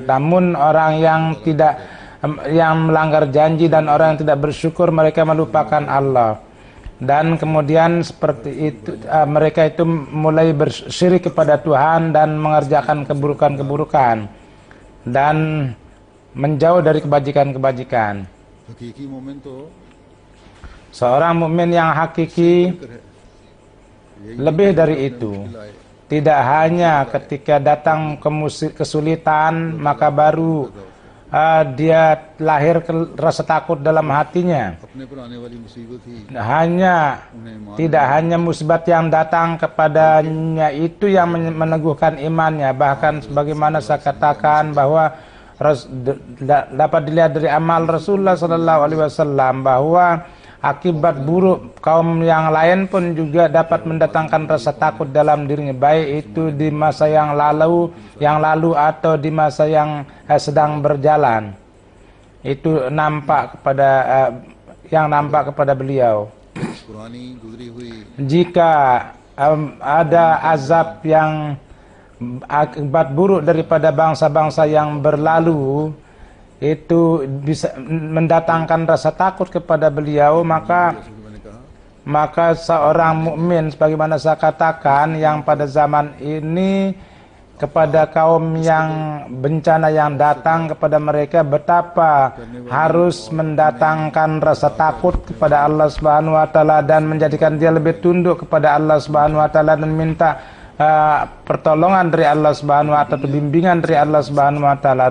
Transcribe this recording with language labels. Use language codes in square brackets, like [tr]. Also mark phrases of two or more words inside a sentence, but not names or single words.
[id] Namun orang yang melanggar janji dan orang yang tidak bersyukur, mereka melupakan Allah. Dan kemudian seperti itu mereka itu mulai bersyirik kepada Tuhan dan mengerjakan keburukan-keburukan dan menjauh dari kebajikan-kebajikan. [ur] حقیقی مومن تو [id] Seorang mukmin yang hakiki [ur] فکر ہے [id] lebih dari itu. Tidak hanya ketika datang kesulitan maka baru dia lahir rasa takut dalam hatinya. [ur] اپنے پر آنے والی مصیبت ہی [id] Tidak hanya musibat yang datang kepadanya itu yang meneguhkan imannya. Bahkan sebagaimana saya katakan bahwa dapat dilihat dari amal Rasulullah SAW bahwa akibat buruk kaum yang lain pun juga dapat mendatangkan rasa takut dalam dirinya, baik itu di masa yang lalu atau di masa yang sedang berjalan. Itu nampak kepada beliau. [ur] پرانی گزری ہوئی [id] Jika ada azab yang akibat buruk daripada bangsa-bangsa yang berlalu itu bisa mendatangkan rasa takut kepada beliau, [ur] جیسے کہ میں نے کہا [id] maka seorang mukmin sebagaimana saya katakan yang pada zaman ini kepada kaum yang bencana yang datang kepada mereka, betapa harus mendatangkan rasa takut kepada [ar] الله سبحانه وتعالى [id] dan menjadikan dia lebih tunduk kepada [ar] الله سبحانه وتعالى [id] dan minta pertolongan dari [ar] الله سبحانه وتعالى, [id] bimbingan dari [ar] الله سبحانه وتعالى.